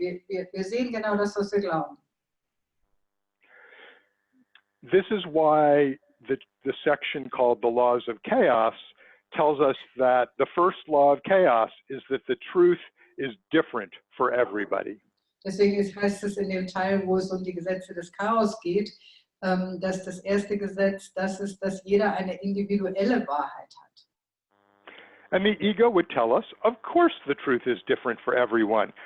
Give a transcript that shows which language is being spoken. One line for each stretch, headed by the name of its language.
German: Wir sehen genau das, was wir glauben.
English: This is why the section called The Laws of Chaos tells us that the first law of chaos is that the truth is different for everybody.
German: Deswegen heißt es in dem Teil, wo es um die Gesetze des Chaos geht, dass das erste Gesetz das ist, dass jeder eine individuelle Wahrheit hat.
English: And the ego would tell us, of course the truth is different for everyone.